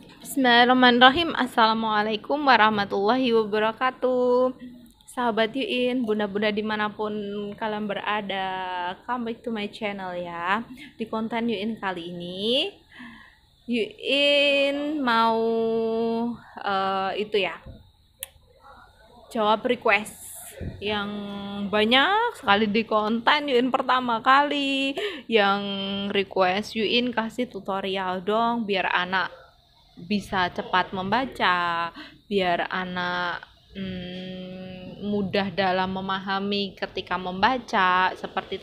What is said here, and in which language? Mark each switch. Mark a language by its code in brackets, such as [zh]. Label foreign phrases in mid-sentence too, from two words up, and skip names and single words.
[ar] بسم الله الرحمن الرحيم. السلام عليكم ورحمة الله وبركاته. [id] Sahabat Yuin, bunda-bunda dimanapun kalian berada, [en] come back to my channel ya. [id] Di konten Yuin kali ini, Yuin mau jawab request yang banyak sekali di konten Yuin pertama kali yang request Yuin kasih tutorial dong biar anak bisa cepat membaca, biar anak mudah dalam memahami ketika membaca, seperti itu.